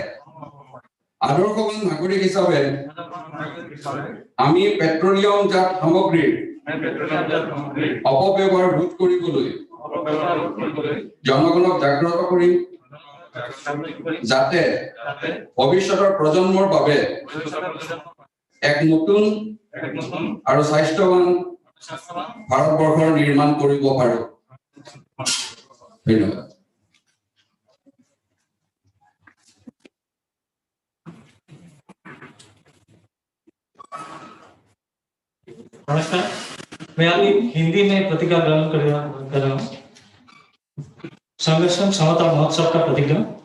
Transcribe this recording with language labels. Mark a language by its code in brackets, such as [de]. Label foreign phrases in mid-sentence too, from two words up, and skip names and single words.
[as] আদৰ্শৱান নাগৰিক হিচাপে আমি পেট্ৰলিয়ামজাত সামগ্ৰীৰ অপব্যৱহাৰ ৰোধ কৰিবলৈ জনগণক জাগ্ৰত কৰিম, যাতে ভৱিষ্যতৰ প্ৰজন্মৰ বাবে এক নতুন আৰু স্বাস্থ্যৱান ভাৰতবৰ্ষৰ নিৰ্মাণ কৰিব পাৰোঁ। ধন্যবাদ। [hi] नमस्कार, मैं अभी हिंदी में प्रतिज्ञा ग्रहण कर रहा हूँ। संरक्षण क्षमता महोत्सव का प्रतिज्ञा।